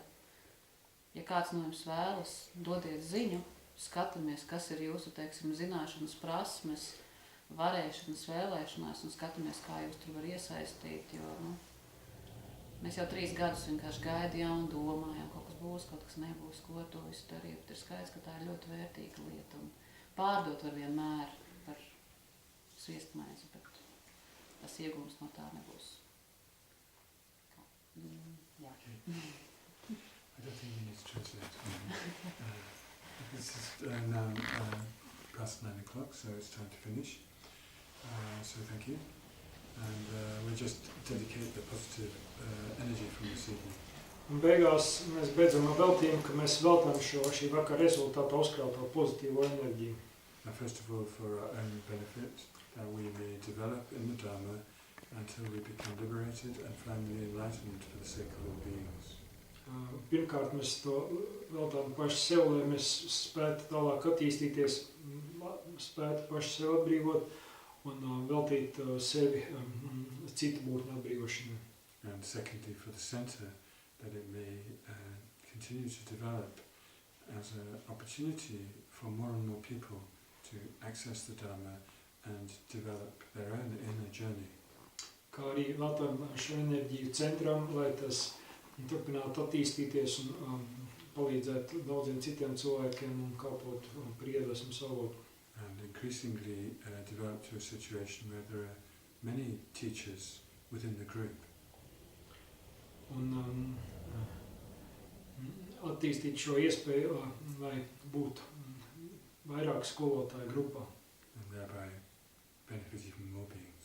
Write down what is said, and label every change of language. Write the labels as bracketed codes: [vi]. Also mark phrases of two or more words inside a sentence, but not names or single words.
[lv] Ja kāds no jums vēlas, dodiet ziņu, skatāmies, kas ir jūsu, teiksim, zināšanas prasmes, varēšanas, vēlēšanās, un skatāmies, kā jūs tur var iesaistīt, jo, mēs jau 3 gadus vienkārši gaidījām un domājām, kaut kas būs, kaut kas nebūs, ko to visu darīt, bet ir skaidrs, ka tā ir ļoti vērtīga lieta, un pārdot var vienmēr par sviestmaizi, bet tas iegūms no tā nebūs. Jā. [en] I don't think you need to translate. This is now past 9 o'clock, so it's time to finish. So thank you. And we just dedicate the positive energy from this evening. [lv] Un beigās mēs beidzam ar veltījumu, ka mēs veltam šī vakara rezultātu uzkrauto pozitīvo enerģiju. [en] First of all, for our own benefit, that we may develop in the Dharma until we become liberated and finally enlightened for the sake of all beings. [lv] Pirmkārt, mēs to veltām paši sev, lai mēs spētu tālāk attīstīties, spētu paši sev atbrīvot un veltīt sevi citu būtņu atbrīvošanai. [en] And secondly, for the center, that it may continue to develop as an opportunity for more and more people to access the Dharma and develop their own inner journey. [lv] Kā arī veltām šo enerģiju centram, lai tas turpinātu attīstīties un palīdzētu daudziem citiem cilvēkiem un kalpot par iedvesmas avotu. [en] And increasingly develop to a situation where there are many teachers within the group. [lv] Un attīstīt šo iespēju, lai būtu vairāk skolotāju grupā. [en] And thereby benefit even more beings.